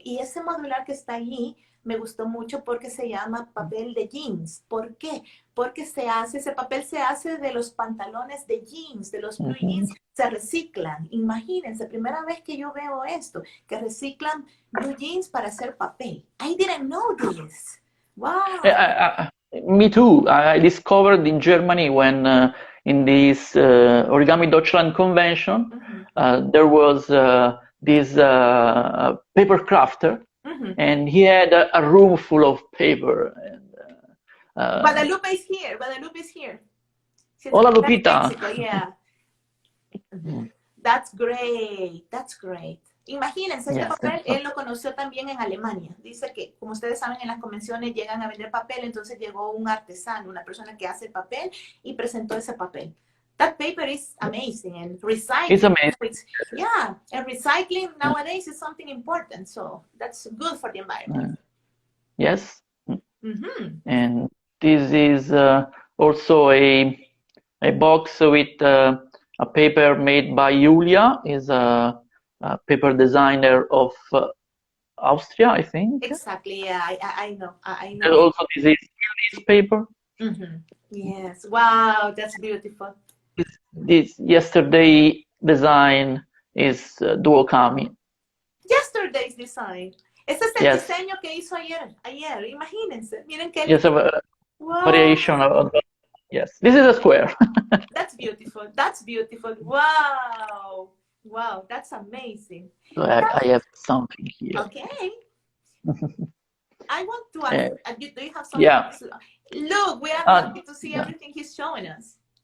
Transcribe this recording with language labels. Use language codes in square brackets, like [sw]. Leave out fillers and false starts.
[es] Y ese modular que está allí me gustó mucho porque se llama papel de jeans. ¿Por qué? Porque ese papel se hace de los pantalones de jeans, de los blue jeans, se reciclan. Imagínense, primera vez que yo veo esto, que reciclan blue jeans para hacer papel. [en] I didn't know this. Wow. Me too. I discovered in Germany when in this Origami Deutschland convention, there was this paper crafter, and he had a room full of paper. And, Guadalupe is here. Guadalupe is here. [es] Hola, Lupita. [en] Mexico, yeah. That's great. That's great. [es] Imagínense, este papel él lo conoció también en Alemania. Dice que, como ustedes saben, en las convenciones llegan a vender papel, entonces llegó un artesano, una persona que hace el papel y presentó ese papel. [en] That paper is amazing, and recycling. It's amazing. Yeah, and recycling nowadays is something important, so that's good for the environment. Yes. And this is also a box with a paper made by Julia, is a paper designer of Austria, I think. Exactly, yeah, I know. And also this is paper. Yes, wow, that's beautiful. This yesterday design is Duokami. Yesterday's design. [es] Ese es el diseño que hizo ayer, imagínense. Miren que... [en] Yes, a variation of... Yes, this is a square. That's beautiful, that's beautiful. Wow. Wow, that's amazing. So I have something here. Okay. I want to ask, do you have something? Yeah. Look, we are happy to see everything he's showing us.